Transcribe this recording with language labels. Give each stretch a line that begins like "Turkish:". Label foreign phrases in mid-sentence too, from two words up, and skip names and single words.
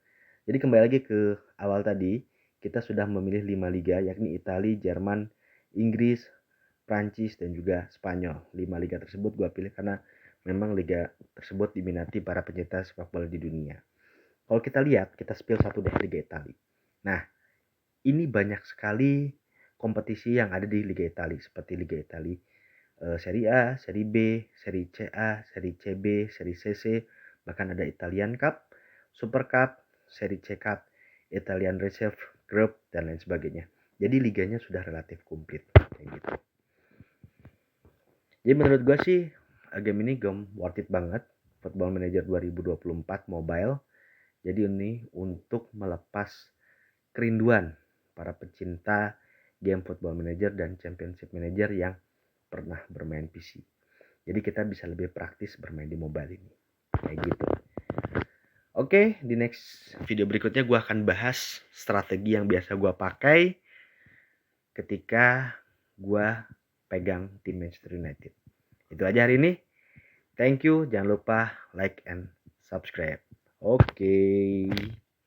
Indonesian: Jadi kembali lagi ke awal tadi, kita sudah memilih 5 liga yakni Italia, Jerman, Inggris, Prancis dan juga Spanyol. 5 liga tersebut gue pilih karena memang liga tersebut diminati para pencinta sepak bola di dunia. Kalau kita lihat, kita spill satu deh Liga Italia. Nah, ini banyak sekali kompetisi yang ada di Liga Italia seperti Liga Italia Serie A, Serie B, Serie C A, Serie CB, Serie CC, bahkan ada Italian Cup, Super Cup, Serie C Cup, Italian Reserve Group dan lain sebagainya. Jadi liganya sudah relatif komplit kayak gitu. Jadi menurut gue sih game ini game
English: worth it
Indonesian: banget, Football Manager 2024 mobile. Jadi ini untuk melepas kerinduan para pecinta game Football Manager dan Championship Manager yang pernah bermain PC. Jadi kita bisa lebih praktis bermain di mobile ini. Kayak gitu. Oke, di
English: next video
Indonesian: berikutnya gue akan bahas strategi yang biasa gue pakai ketika gue pegang tim Manchester United. Itu aja hari ini.
English: Thank you.
Indonesian: Jangan lupa
English: like and subscribe.
Indonesian: Oke.